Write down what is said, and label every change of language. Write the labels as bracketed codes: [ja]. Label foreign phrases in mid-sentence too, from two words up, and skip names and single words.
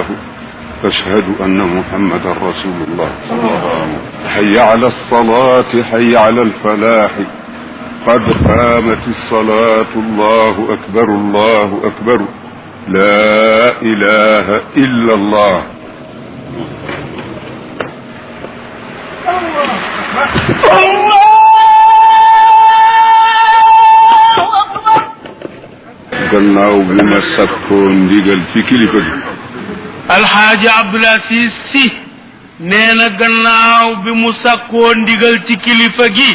[ar] أشهد أن محمدا رسول الله حي على الصلاة حي على الفلاح قد قامت الصلاة الله أكبر الله أكبر لا إله إلا الله [wo] gannaaw bi ma sakkoo ndigal ci kilifa gi alxaaji Abdul Asiis Si nee na gannaaw bi mu sakkoo ndigal ci kilifa gi